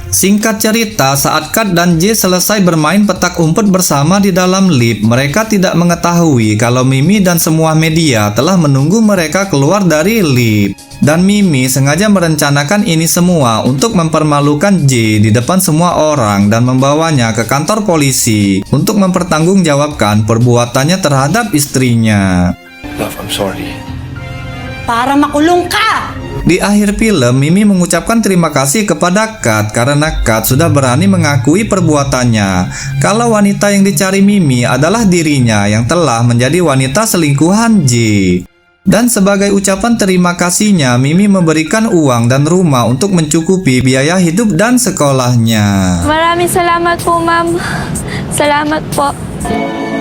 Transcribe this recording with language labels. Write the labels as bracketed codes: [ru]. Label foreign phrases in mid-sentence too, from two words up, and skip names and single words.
[id] Singkat cerita, saat Kat dan J selesai bermain petak umpet bersama di dalam lift, mereka tidak mengetahui kalau Mimi dan semua media telah menunggu mereka keluar dari lift. Dan Mimi sengaja merencanakan ini semua untuk mempermalukan J di depan semua orang dan membawanya ke kantor polisi untuk mempertanggungjawabkan perbuatannya terhadap istrinya. [en] Love, I'm sorry. [tl] Para makulong ka! [id] Di akhir film, Mimi mengucapkan terima kasih kepada Kat karena Kat sudah berani mengakui perbuatannya kalau wanita yang dicari Mimi adalah dirinya yang telah menjadi wanita selingkuhan J. Dan sebagai ucapan terima kasihnya, Mimi memberikan uang dan rumah untuk mencukupi biaya hidup dan sekolahnya. [tl] Maraming salamat po, ma'am. Salamat po.